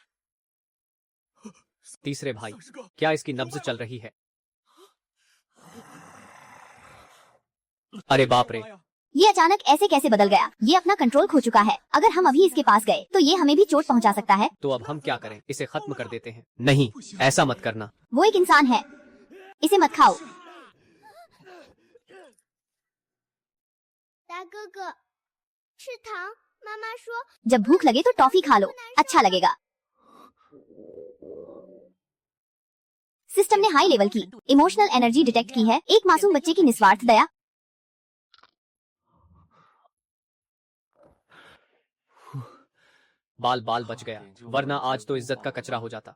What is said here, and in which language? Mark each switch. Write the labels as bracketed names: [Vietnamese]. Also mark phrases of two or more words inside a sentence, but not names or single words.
[Hindi] तीसरे भाई, क्या इसकी नब्ज चल रही है? अरे बाप रे, ये अचानक ऐसे कैसे बदल गया? ये अपना कंट्रोल खो चुका है। अगर हम अभी इसके पास गए तो ये हमें भी चोट पहुंचा सकता है। तो अब हम क्या करें? इसे खत्म कर देते हैं। नहीं, ऐसा मत करना। वो एक इंसान है, इसे मत खाओ। [Chinese] 大哥哥，吃糖。妈妈说 [Hindi] जब भूख लगे तो टॉफी खा लो, अच्छा लगेगा। सिस्टम ने [English] high level [Hindi] की [English] emotional energy detect [Hindi] की है, एक मासूम बच्चे की निस्वार्थ दया। बाल बाल बच गया, वरना आज तो इज्जत का कचरा हो जाता।